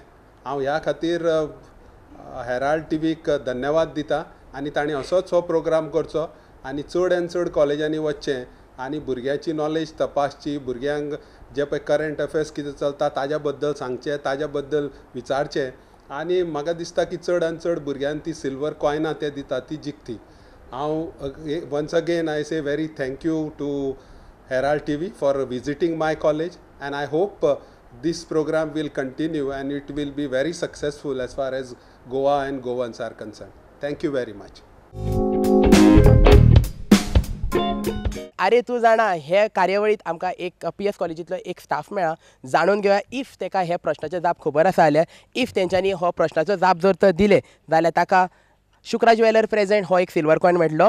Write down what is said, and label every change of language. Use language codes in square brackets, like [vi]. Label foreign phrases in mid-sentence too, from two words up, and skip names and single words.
[kok] हांव ह्या खातीर हेराल्ड TVक धन्यवाद दिता आनी ताणें असोच हो प्रोग्राम करचो आनी चड आनी चड कॉलेजांनी वचचें आनी भुरग्याची नॉलेज तपासची, भुरग्यांक जे पळय [en] current affairs [kok] कितें चलता ताज्या बद्दल सांगचें, ताज्या बद्दल विचारचें आनी म्हाका दिसता की चड आनी चड भुरग्यांक ती [en] silver coins [kok] ते दिता ती जिखती. [en] हांव once again I say very thank you to Herald TV for visiting my college and I hope this program will continue and it will be very successful as far as Goa and Goans are concerned. Thank you very much. [kok] आरे तूं जाणा हे कार्यावळीत आमकां एक PS कॉलेजींतलो एक स्टाफ मेळ्ळा. जाणून घेवया इफ ताका हे प्रश्नाचे जाप खबर आसा जाल्यार इफ तेंच्यांनी हो प्रश्नाचो जाप जर तर दिले जाल्यार ताका शुक्रा ज्वेलर प्रेझेंट हो एक [en] silver coin [kok] मेळटलो.